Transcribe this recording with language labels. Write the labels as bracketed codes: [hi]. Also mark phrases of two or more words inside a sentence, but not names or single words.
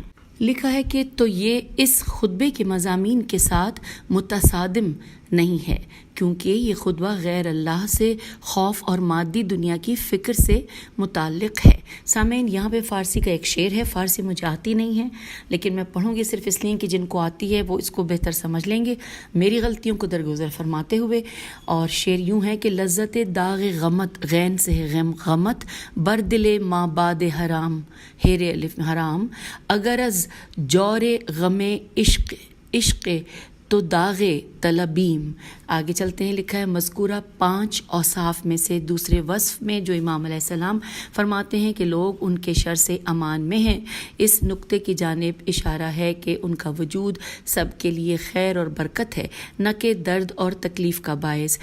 [ur] لکھا ہے کہ تو یہ اس خطبے کے مضامین کے ساتھ متصادم نہیں ہے، کیونکہ یہ خطبہ غیر اللہ سے خوف اور مادی دنیا کی فکر سے متعلق ہے۔ سامعین، یہاں پہ فارسی کا ایک شعر ہے، فارسی مجھے آتی نہیں ہے لیکن میں پڑھوں گی صرف اس لیے کہ جن کو آتی ہے وہ اس کو بہتر سمجھ لیں گے، میری غلطیوں کو درگزر فرماتے ہوئے۔ اور شعر یوں ہے کہ [fa] لذت داغ غمت، [ur] غین سے ہے [fa] غم غمت، بر دل ما باد حرام، ہیر الف حرام، اگر از جور غم عشق تو داغ طلبیم۔ [ur] آگے چلتے ہیں، لکھا ہے مذکورہ 5 اوصاف میں سے دوسرے وصف میں جو امام علیہ السلام فرماتے ہیں کہ لوگ ان کے شر سے امان میں ہیں، اس نقطے کی جانب اشارہ ہے کہ ان کا وجود سب کے لیے خیر اور برکت ہے، نہ کہ درد اور تکلیف کا باعث۔